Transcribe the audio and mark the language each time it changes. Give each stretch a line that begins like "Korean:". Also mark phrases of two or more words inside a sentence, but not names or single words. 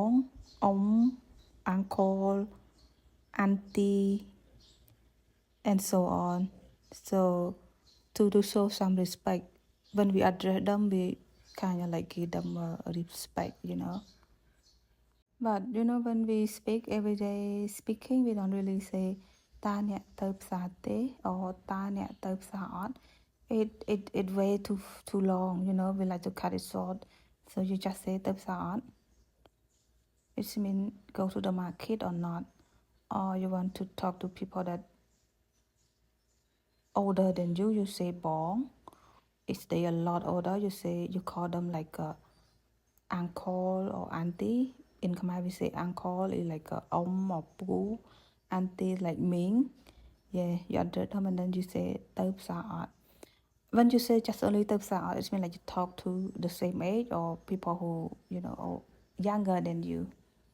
English: uncle auntie and so on so to show some respect when we address them we kind of like give them respect you know but you know when we speak everyday speaking we don't really say
Khmer: តើអ្នកទៅផ្សារទេ
English: or
Khmer: តើអ្នកទៅផ្សារអត់
English: it way too long you know we like to cut it short so you just say
Khmer: ទៅផ្សារអត់
English: it mean go to the market or not or you want to talk to people that older than you you say បង if they a lot older you say you call them like a uncle or auntie in Khmer we say uncle is like a or pu auntie like Ming yeah you address them and then you say
Khmer: ទៅផ្សារអត់
English: when you say just only
Khmer: ទៅផ្សារអត់
English: it means like you talk to the same age or people who you know younger than you